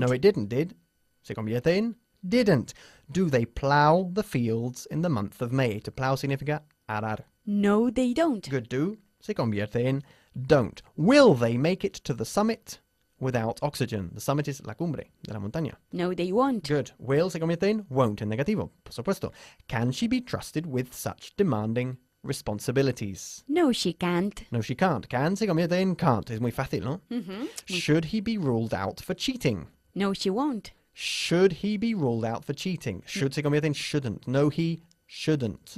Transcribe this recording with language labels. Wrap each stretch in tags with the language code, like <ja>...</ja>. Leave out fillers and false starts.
<en>No, it didn't. Did</en> <es>se convierte en</es> <en>didn't. Do they plow the fields in the month of May?</en> <es>To plow significa arar.</es> <en>No, they don't.</en> <es>Good. Do se convierte en don't.</es> <en>Will they make it to the summit without oxygen? The summit is</en> <es>la cumbre de la montaña.</es> <en>No, they won't. Good.</en> <es>Will se convierte en won't en negativo, por supuesto.</es> <en>Can she be trusted with such demanding responsibilities? No, she can't. No, she can't. Can</en> <es>se convierte en</es> <en>can't.</en> <es>Es muy fácil, ¿no?</es> <en>Should he be ruled out for cheating? No, she won't. Should he be ruled out for cheating? Should</en> <es>se convierte en</es> <en>shouldn't. No, he shouldn't.</en>